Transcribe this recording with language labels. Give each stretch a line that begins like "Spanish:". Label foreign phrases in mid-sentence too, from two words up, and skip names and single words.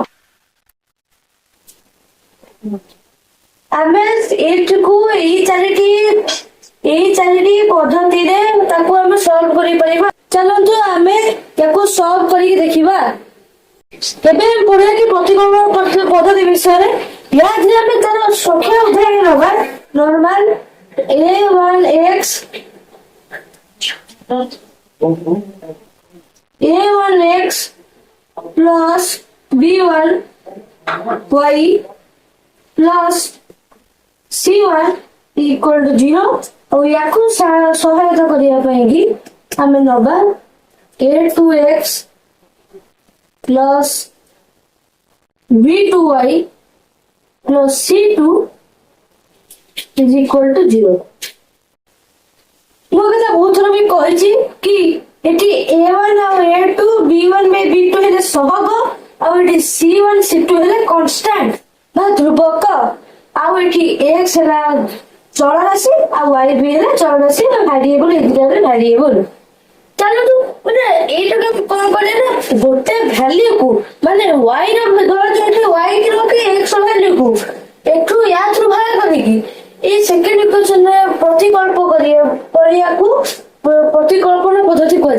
Odia: ଆମେ ଏଇଟିକୁ ଏଇ ଚାରିଟି ପଦ୍ଧତିରେ ତାକୁ ଆମେ ସଲ୍ଭ କରିପାରିବା। ଚାଲନ୍ତୁ ଆମେ ତାକୁ ସଲ୍ଭ କରିକି ଦେଖିବା। ଏବେ ଆମେ ପଢିବା କି ପ୍ରତିକଳ୍ପନ ପଦ୍ଧତି ବିଷୟରେ। ୟାଥିରେ ଆମେ ତାର ସଂଖ୍ୟା ଉଦାହରଣ ନବା। ନର୍ମାଲ
English: a1x plus b1y plus c1 equal to 0।
Odia: ଆଉ ୟାକୁ ସହାୟତା କରିବା ପାଇଁ କି ଆମେ ନବା
English: a2x plus b2y plus c2 is equal to 0।
Odia: ମୁଁ କଥା ବହୁତ ଥର ବି କହିଛି କି ଏଠି a1 ଆଉ a2 b1 by b2 ହେଲେ ସହଗ, ଆଉ ଏଠି c1 c2 ହେଲେ କନଷ୍ଟାଣ୍ଟ ବା ଧ୍ରୁବକ, ଆଉ ଏଠି x ହେଲା ଚଳରାଶି ଆଉ y ବି ହେଲା ଚଳରାଶି ବା ଭେରିଏବଲ। ଏଇ ଦୁଇଟାରେ ଭେରିଏବଲ। ଚାଲନ୍ତୁ ମାନେ ଏଇଟାକୁ କଣ କରିବା ନା ଗୋଟେ ଭ୍ୟାଲ୍ୟୁକୁ ମାନେ y ର ଧରାଯାଉଛି y କି x ର ଭ୍ୟାଲ୍ୟୁକୁ ଏଠୁ ୟାଥରୁ ବାହାର କରିକି ଏଇ
English: second equation
Odia: କରିବାକୁ ପ୍ରତିକଳ୍ପନ ପଦ୍ଧତି କୁହାଯାଏ।